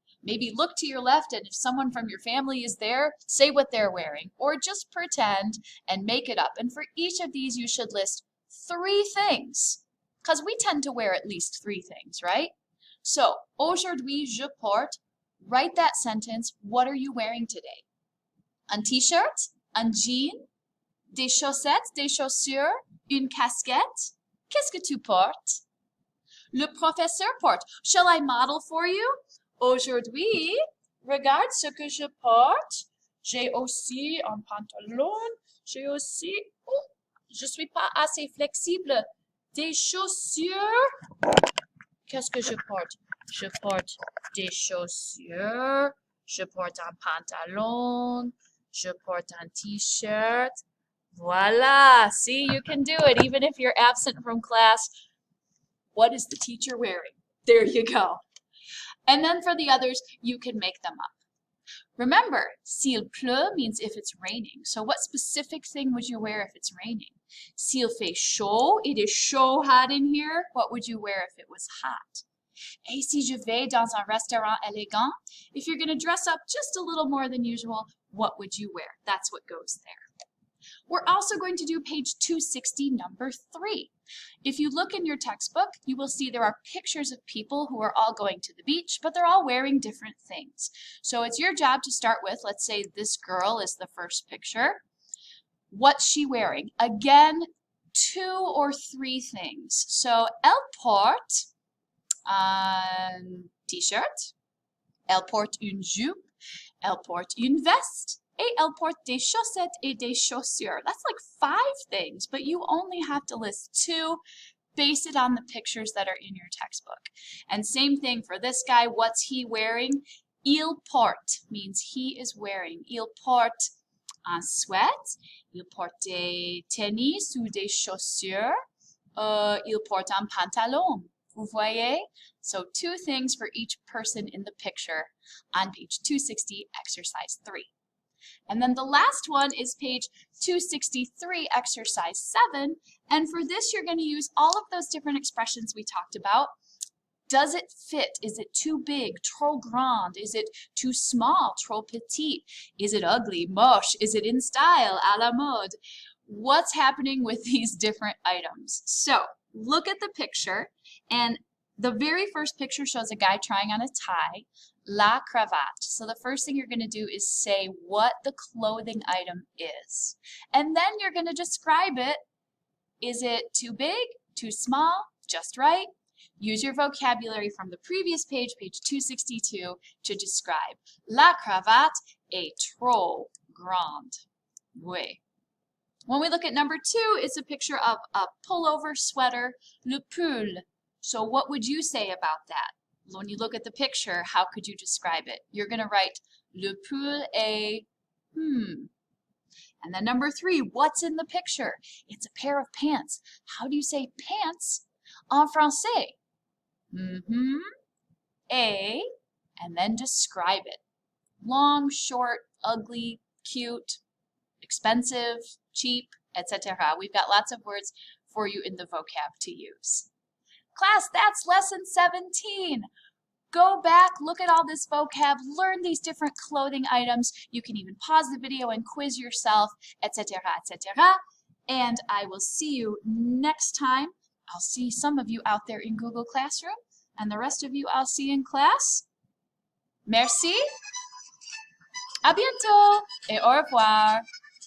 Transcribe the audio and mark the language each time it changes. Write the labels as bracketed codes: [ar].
[en] Maybe look to your left, and if someone from your family is there, say what they're wearing, or just pretend and make it up. And for each of these, you should list 3 things, because we tend to wear at least 3 things, right? So, [fr] aujourd'hui je porte, [en] write that sentence. What are you wearing today? [fr] Un t-shirt, un jean, des chaussettes, des chaussures, une casquette. Qu'est-ce que tu portes? Le professeur porte. [en] Shall I model for you? [fr] Aujourd'hui, regarde ce que je porte. J'ai aussi un pantalon. J'ai aussi... Oh, je suis pas assez flexible. Des chaussures. Qu'est-ce que je porte? Je porte des chaussures. Je porte un pantalon. Je porte un t-shirt. Voila. [en] See, you can do it even if you're absent from class. What is the teacher wearing? There you go. And then for the others, you can make them up. Remember, [fr] s'il pleut [en] means if it's raining. So what specific thing would you wear if it's raining? [fr] S'il fait chaud, [en] it is so hot in here. What would you wear if it was hot? [fr] Et si je vais dans un restaurant élégant? [en] If you're going to dress up just a little more than usual, what would you wear? That's what goes there. We're also going to do page 260, number 3. If you look in your textbook, you will see there are pictures of people who are all going to the beach, but they're all wearing different things. So it's your job to start with, let's say this girl is the first picture. What's she wearing? Again, 2 or 3 things. [fr] So elle porte un t-shirt, Elle porte une jupe. Elle porte une veste. Et elle porte des chaussettes et des chaussures. [en] That's like 5 things, but you only have to list 2. Base it on the pictures that are in your textbook. And same thing for this guy. What's he wearing? [fr] Il porte [en] means he is wearing. [fr] Il porte un sweat. Il porte des tennis ou des chaussures. Il porte un pantalon. Vous voyez? [en] So 2 things for each person in the picture on page 260, exercise 3. And then the last one is page 263, exercise 7. And for this, you're going to use all of those different expressions we talked about. Does it fit? Is it too big? [fr] Trop grand? [en] Is it too small? [fr] Trop petit? [en] Is it ugly? Moche? Is it in style? [fr] À la mode? [en] What's happening with these different items? So look at the picture, and the very first picture shows a guy trying on a tie, la cravate. So the first thing you're going to do is say what the clothing item is. And then you're going to describe it. Is it too big, too small, just right? Use your vocabulary from the previous page, page 262, to describe. [fr] La cravate est trop grande. Oui. [en] When we look at number 2, it's a picture of a pullover sweater, le pull. So what would you say about that? When you look at the picture, how could you describe it? You're going to write [fr] le pull est [en] And then number 3, what's in the picture? It's a pair of pants. How do you say pants [fr] en français? [en] A, and then describe it. Long, short, ugly, cute, expensive, cheap, etc. We've got lots of words for you in the vocab to use. Class, that's lesson 17. Go back, look at all this vocab, learn these different clothing items. You can even pause the video and quiz yourself, etc., etc. And I will see you next time. I'll see some of you out there in Google Classroom, and the rest of you I'll see in class. [fr] Merci. À bientôt et au revoir.